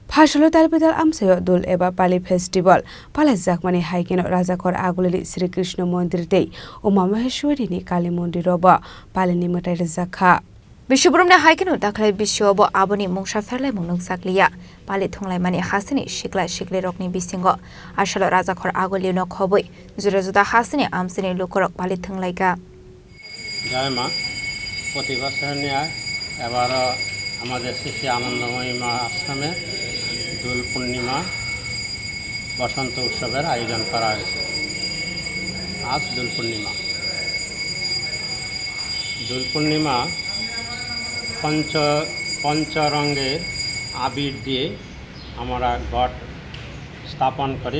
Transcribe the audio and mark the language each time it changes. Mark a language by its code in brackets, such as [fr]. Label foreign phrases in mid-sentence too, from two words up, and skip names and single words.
[trp] Phashalo Talpidal Amsayo Dul Eba Pali Festival Palazakmani Haikeno Rajakor Agulini Sri Krishna Mondir Day Umamaheshwari ni Kali Mondiroba Palini Matai Zakha Bishubrum Haikeno Daklai Bishobo Aboni Mungsha Ferle Munung Saklia Pali Tunglai Mani Hasini Shikla Shikli Rokni Bisingo Ashalo Rajakor Agulino Kobui Zurazuda Hasini Amsini Lukorok Pali Tunglaiga [bn] জয় মা প্রতি বছর নিয়ে এবারও আমাদের শ্রী আনন্দময়ী মা আশ্রমে দোল পূর্ণিমা বসন্ত উৎসবের আয়োজন করা হয়েছে। আজ দোল পূর্ণিমা পঞ্চরঙ্গে আবির দিয়ে আমরা ঘট স্থাপন করি।